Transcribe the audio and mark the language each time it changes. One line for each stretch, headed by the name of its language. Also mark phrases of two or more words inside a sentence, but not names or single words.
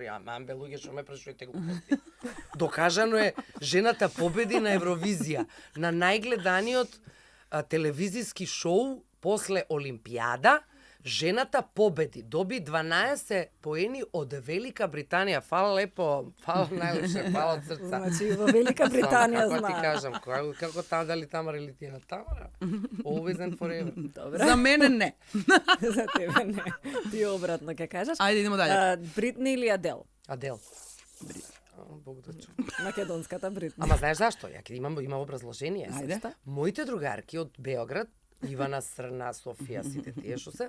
Macedonian: Ама амбе луѓе што ме прашувате глупости. Докажано е, жената победи на Евровизија, на најгледаниот телевизиски шоу после Олимпијада. Жената победи, доби 12 поени од Велика Британија.
Serbian: Фала лепо, фала најлепше, фала од срца.
Macedonian: Значи во Велика Британија Како ти знае. кажам, како там дали Тамара или Тијана? Тамара.
English: Always and forever.
Macedonian: Добро. За мене не. За тебе не. Ти обратно ќе кажеш.
Serbian: Ајде идемо дале.
Macedonian: Бритни или Адел? Адел. Бог да чу. Македонската Бритни. Ама знаеш зашто? Ја ќе имам образложение. Ајде. Моите другарки од Београд, Ивана Срна, Софија, сите тие што се,